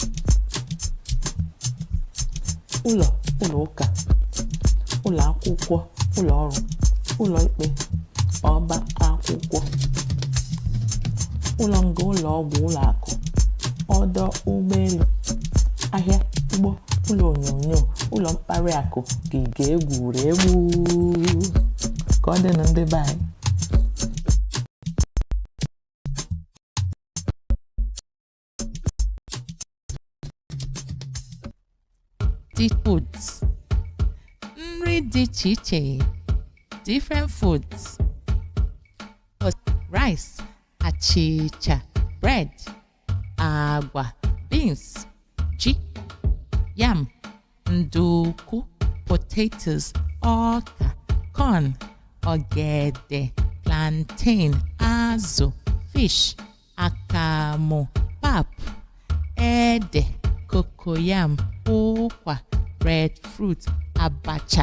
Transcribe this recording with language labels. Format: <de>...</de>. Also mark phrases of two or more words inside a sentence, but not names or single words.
<ig>ụlọ ụka ụlọ akwụkwọ ụlọ ọrụ ụlọ ikpe ọba akwụkwọ ụlọ nga ụlọ ọgwụ ụlọ akụ ọdọ ụgbọelu ahịa ugbo ụlọ onyonyo ụlọ mkparị akụ ogige egwuregwu. Ka ọ dị na ndị be anyị.</ig> <en>The foods.</en> <ig>Nri dị iche iche.</ig> <en>Different foods.</en> <ig>Rice, achịcha, bread, agwa, beans, ji, yam, nduku, potatoes, ọka, corn, ogede, plantain, azụ, fish, akamụ, pap, ede, cocoyam, ụkwa, breadfruit, abacha.</ig>